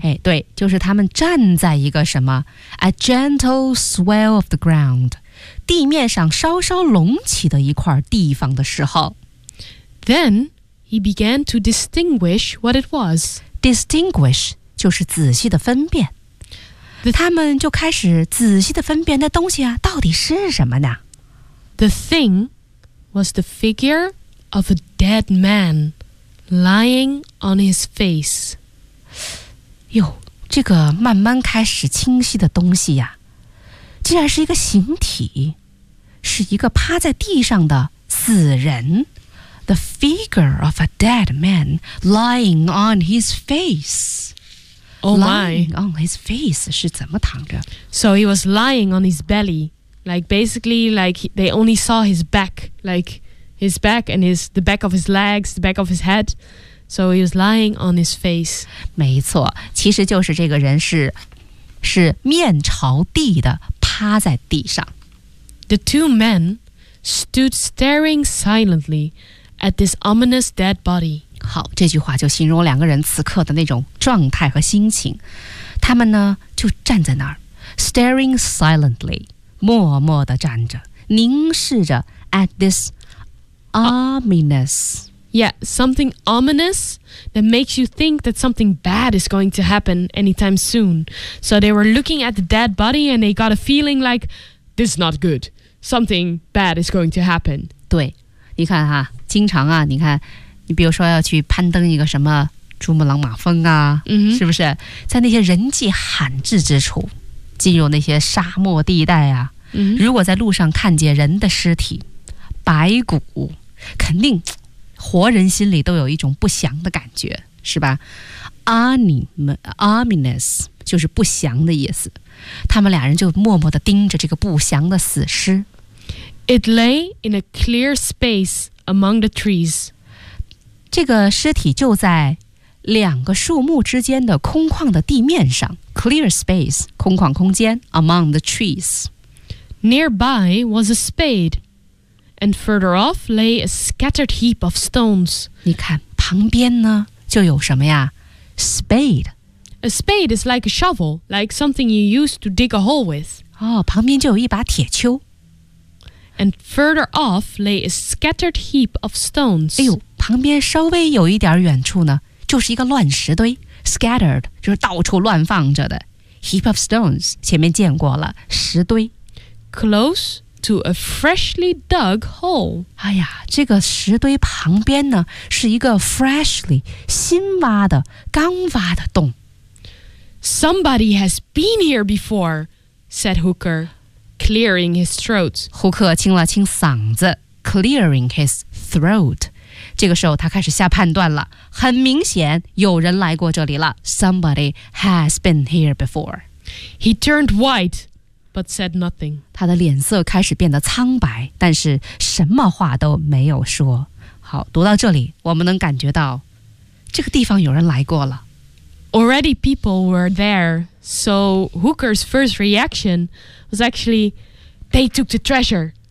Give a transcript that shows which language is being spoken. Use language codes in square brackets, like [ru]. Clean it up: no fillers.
[zh] 哎，对，就是他们站在一个什么 ， [en] a gentle swell of the ground， [zh] 地面上稍稍隆起的一块地方的时候。 [en] Then he began to distinguish what it was. [zh] Distinguish 就是仔细的分辨。他们就开始仔细的分辨那东西啊，到底是什么呢？ [en] The thing was the figure of a dead man lying on his face. [zh] 哟，这个慢慢开始清晰的东西呀，竟然是一个形体，是一个趴在地上的死人。 [en] The figure of a dead man lying on his face. Oh my. Lying on his face [zh] 是怎么躺着 [en] ？So he was lying on his belly. Like basically, like they only saw his back, like his back and his the back of his legs, the back of his head. So he was lying on his face. [zh] 没错，其实就是这个人是面朝地的趴在地上。 [en] The two men stood staring silently at this ominous dead body. [zh] 好，这句话就形容两个人此刻的那种状态和心情。他们呢就站在那儿 [en] staring silently. [zh] 默默地站着，凝视着 [en] at this ominous. Yeah, something ominous that makes you think that something bad is going to happen anytime soon. So they were looking at the dead body and they got a feeling like, this is not good. Something bad is going to happen. [zh] 对，你看哈，经常啊，你看，你比如说要去攀登一个什么珠穆朗玛峰啊、 mm-hmm. 是不是？在那些人迹罕至之处，进入那些沙漠地带啊。如果在路上看见人的尸体，白骨，肯定活人心里都有一种不祥的感觉，是吧？ Ominous 就是不祥的意思。他们俩人就默默地盯着这个不祥的死尸。 [en] It lay in a clear space among the trees. [zh] 这个尸体就在两个树木之间的空旷的地面上。 [en] Clear space [zh] 空旷空间， [en] among the trees. Nearby was a spade, and further off lay a scattered heap of stones. [zh] 你看旁边呢就有什么呀？ [en] Spade. A spade is like a shovel, like something you use to dig a hole with. [zh] 哦，旁边就有一把铁锹。 [en] And further off lay a scattered heap of stones. [zh] 哎呦，旁边稍微有一点远处呢，就是一个乱石堆。 Scattered 就是到处乱放着的。 [en] Heap of stones [zh] 前面见过了，石堆。 [en] Close to a freshly dug hole. [zh] 哎呀，这个石堆旁边呢，是一个 freshly 新挖的、刚挖的洞。 [en] Somebody has been here before, said Hooker, clearing his throat. [zh] Hooker 清了清嗓子， [en] clearing his throat. [zh] 这个时候他开始下判断了，很明显有人来过这里了。 [en] Somebody has been here before. He turned white, but said nothing. [zh] 他的脸色开始变得苍白，但是什么话都没有说。好，读到这里，我们能感觉到这个地方有人来过了。 [en] Already people were there, so Hooker's first reaction was actually, they took the treasure.